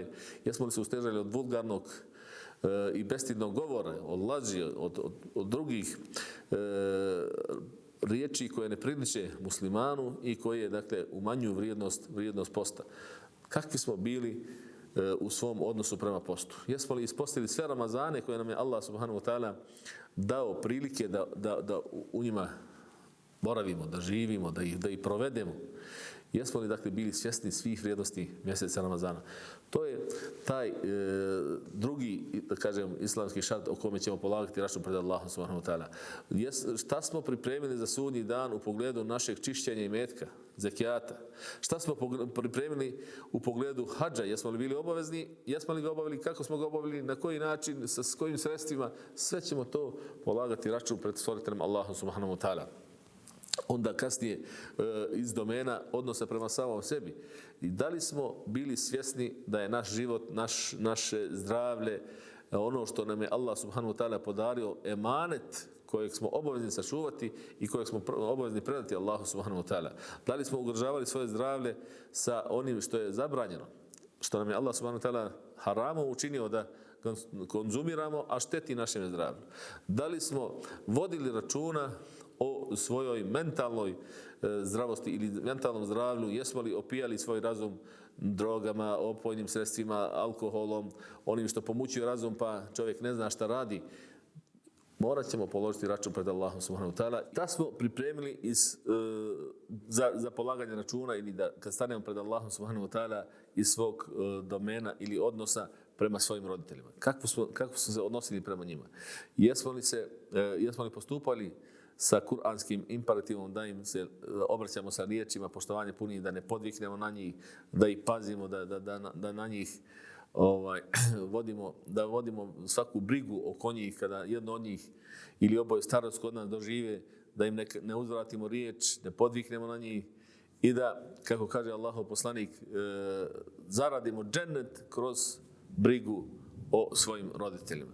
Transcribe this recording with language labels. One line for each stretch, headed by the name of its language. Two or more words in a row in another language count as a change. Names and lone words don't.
Bosnian: Jesmo li se ustezali od vulgarnog i bestidnog govora, od laži, od drugih riječi koje ne priliče muslimanu i koje, dakle, umanjuju vrijednost posta? Kakvi smo bili u svom odnosu prema postu? Jesmo li ispostili sve Ramazane koje nam je Allah
Arabic: سبحانه وتعالى
Bosnian: dao prilike da u njima boravimo, da živimo, da ih provedemo? Jesmo li, dakle, bili svjesni svih vrijednosti mjeseca Ramazana? To je taj drugi, da kažem, islamski šart o kome ćemo polagati račun pred Allahom
Arabic: سبحانه وتعالى.
Bosnian: Šta smo pripremili za sudnji dan u pogledu našeg čišćenja imetka, zekijata? Šta smo pripremili u pogledu hadža? Jesmo li bili obavezni? Jesmo li ga obavili? Kako smo ga obavili? Na koji način? S kojim sredstvima? Sve ćemo to polagati račun pred stvoriteljem Allahom
Arabic: سبحانه وتعالى.
Bosnian: Onda kasnije iz domena odnosa prema samom sebi. I da li smo bili svjesni da je naš život, naše zdravlje, ono što nam je Allah
Arabic: سبحانه وتعالى
Bosnian: podario, emanet kojeg smo obavezni sačuvati i kojeg smo obavezni predati Allahu
Arabic: سبحانه وتعالى?
Bosnian: Da li smo ugrožavali svoje zdravlje sa onim što je zabranjeno, što nam je Allah
Arabic: سبحانه وتعالى
Bosnian: haramom učinio da konzumiramo, a šteti našem zdravlju? Da li smo vodili računa o svojoj mentalnoj zdravosti ili mentalnom zdravlju? Jesmo li opijali svoj razum drogama, opojnim sredstvima, alkoholom, onim što pomućuje razum pa čovjek ne zna šta radi? Morat ćemo položiti račun pred Allahom
Arabic: سبحانه وتعالى.
Bosnian: Da smo pripremili za polaganje računa ili da kad stanemo pred Allahom
Arabic: سبحانه وتعالى
Bosnian: iz svog domena ili odnosa prema svojim roditeljima. Kako smo se odnosili prema njima? Jesmo li postupali sa kuranskim imperativom da im se obraćamo sa riječima poštovanja punih, da ne podviknemo na njih, da ih pazimo, da na njih vodimo svaku brigu oko njih kada jedno od njih ili oboje starost kod nas dožive, da im ne uzvratimo riječ, ne podviknemo na njih i da, kako kaže Allahov poslanik, zaradimo džennet kroz brigu o svojim roditeljima.